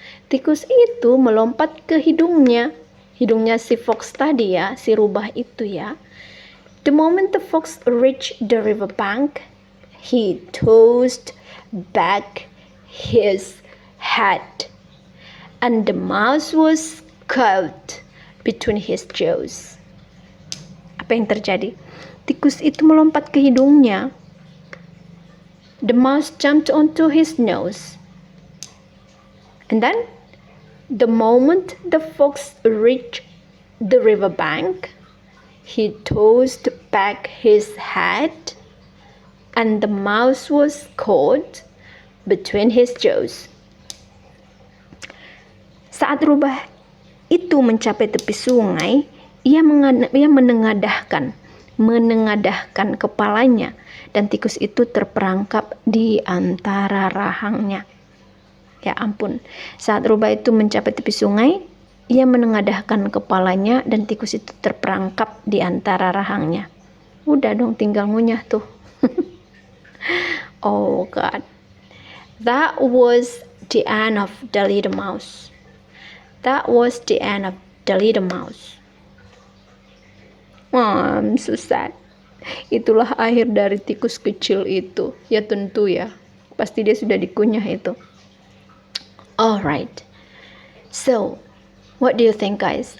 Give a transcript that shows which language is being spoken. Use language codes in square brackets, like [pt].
[id] Tikus itu melompat ke hidungnya. Hidungnya si fox tadi ya, si rubah itu ya. [en] The moment the fox reached the river bank, he tossed back his head. And the mouse was caught between his jaws. [id] Apa yang terjadi? Tikus itu melompat ke hidungnya. [en] The mouse jumped onto his nose. And then, the moment the fox reached the riverbank, he tossed back his head, and the mouse was caught between his jaws. [id] Saat rubah itu mencapai tepi sungai, ia menengadahkan kepalanya, dan tikus itu terperangkap di antara rahangnya. Ya ampun, saat rubah itu mencapai tepi sungai, ia menengadahkan kepalanya, dan tikus itu terperangkap di antara rahangnya. Udah dong, tinggal ngunyah tuh. [en] Oh God. That was the end of the little mouse. That was the end of the little mouse. I'm so sad. [id] Itulah akhir dari tikus kecil itu. Ya tentu ya. Pasti dia sudah dikunyah itu. [en] Alright. So, what do you think guys?